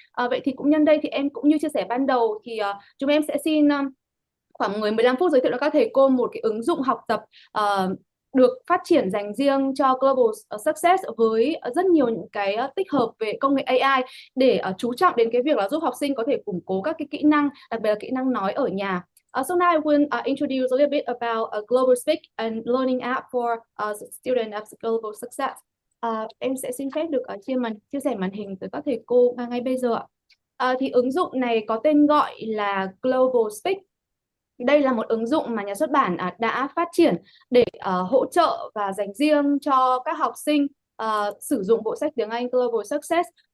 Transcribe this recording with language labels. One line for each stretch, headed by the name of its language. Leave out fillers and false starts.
Vietnamese: Vậy thì cũng nhân đây thì em cũng như chia sẻ ban đầu thì chúng em sẽ xin khoảng 10-15 phút giới thiệu cho các thầy cô một cái ứng dụng học tập được phát triển dành riêng cho Global Success với rất nhiều những cái tích hợp về công nghệ AI để chú trọng đến cái việc là giúp học sinh có thể củng cố các cái kỹ năng, đặc biệt là kỹ năng nói ở nhà.
English: So now I will introduce a little bit about a Global Speak and Learning app for students of Global Success.
Vietnamese: Em sẽ xin phép được chia sẻ màn hình tới các thầy cô ngay bây giờ. Thì ứng dụng này có tên gọi là Global Speak. Đây là một ứng dụng mà nhà xuất bản đã phát triển để hỗ trợ và dành riêng cho các học sinh sử dụng bộ sách tiếng Anh Global Success.